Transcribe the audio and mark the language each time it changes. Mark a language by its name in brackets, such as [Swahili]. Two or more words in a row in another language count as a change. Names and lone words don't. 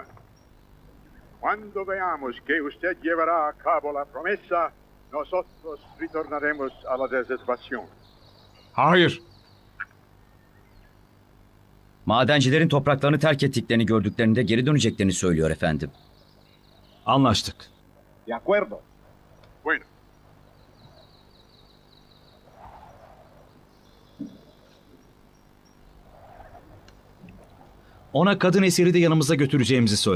[Spanish] Cuando veamos que usted llevará a cabo la promesa, nosotros retornaremos a la reservación. [Turkish] Hayır. Madencilerin topraklarını terk ettiklerini gördüklerinde geri döneceklerini söylüyor efendim. Anlaştık. [Spanish] De acuerdo. Bueno, [Turkish] Ona kadın esiri de yanımıza götüreceğimizi söyle.